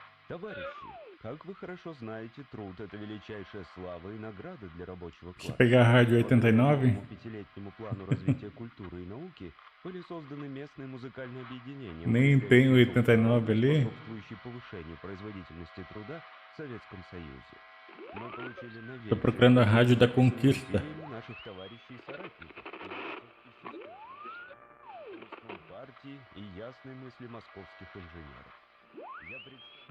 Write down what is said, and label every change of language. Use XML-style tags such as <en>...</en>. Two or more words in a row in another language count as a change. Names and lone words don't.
<ru>Товарищи, как вы хорошо знаете, труд — это величайшая слава и награда для рабочего</ru> <pt>Deixa eu</pt> <ru>класса.</ru> <pt>pegar a rádio</pt> <ru>Благодаря 89. новому пятилетнему плану развития культуры и науки были созданы местные музыкальные объединения,</ru> <pt>Nem tem o</pt> <ru>укрепляющие дух 89 народа,</ru> <pt>ali.</pt> <ru>способствующие повышению производительности труда в Советском Союзе. Мы получили</ru> <pt>Tô</pt> <ru>новейшие</ru> <pt>procurando a rádio da</pt> <ru>технологии с</ru> <pt>Conquista.</pt> <ru>усилиями наших товарищей и соратников, философов и сестер, партии и ясной мысли московских инженеров. Я представляю...</ru>